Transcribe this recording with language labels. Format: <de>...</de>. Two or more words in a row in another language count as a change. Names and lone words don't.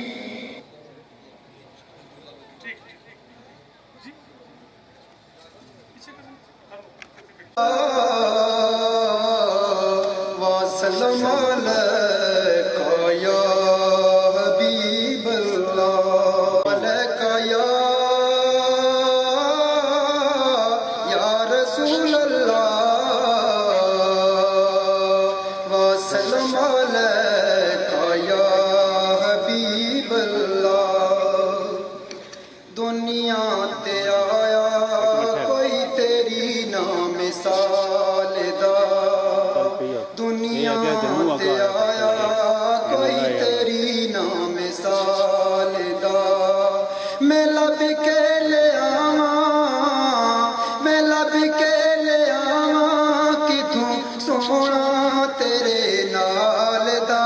<ar>وسلم عليك يا حبيب الله عليك يا رسول الله وسلم عليك يا حبيب الله.</ar> <pa>دنیا تے آیا کوئی تیری نا مثال دا. دنیا تے آیا کوئی تیری نا مثال دا. میں لب کے لے آواں میں لب کے لے آواں کتھوں سونا تیرے نال دا.</pa>